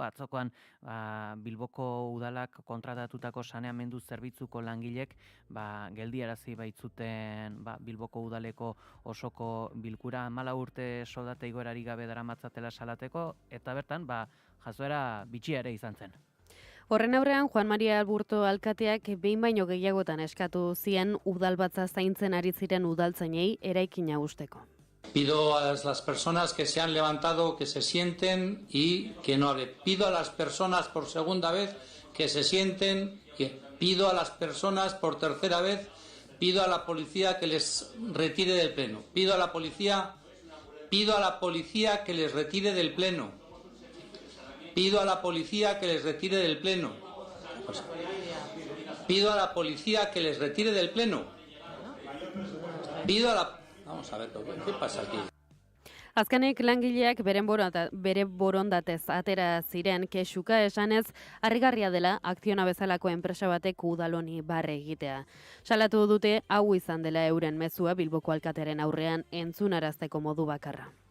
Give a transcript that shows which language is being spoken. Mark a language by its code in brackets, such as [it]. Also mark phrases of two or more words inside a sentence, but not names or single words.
[eu] Atzokoan Bilboko udalak kontratatutako saneamendu zerbitzuko langilek geldiarazi baitzuten Bilboko udaleko osoko bilkura 14 urte soldata igoerarik gabe daramatzatela salateko, eta bertan jazoera bitxia ere izan zen. Horren aurrean, Juan Maria Alburto alkateak behin baino gehiagotan eskatu zien udalbatza zaintzen ari ziren udaltzainei eraikina usteko. [es] Pido a las personas que se han levantado que se sienten y que no hablen. Pido a las personas por segunda vez que se sienten. Pido a las personas por tercera vez. Pido a la policía que les retire del pleno. Pido a la policía que les retire del pleno. Pido a la policía que les retire del pleno. Pido a la policía que les retire del pleno. Pido a la... Vamos a ver, ¿qué pasa aquí? [eu] Azkenik langileak bere borondatez atera ziren kexuka esanez harrigarria dela Akziona bezalako enpresa batek udaloni barre egitea. Salatu dute hau izan dela euren mezua Bilboko alkatearen aurrean entzunarazteko modu bakarra.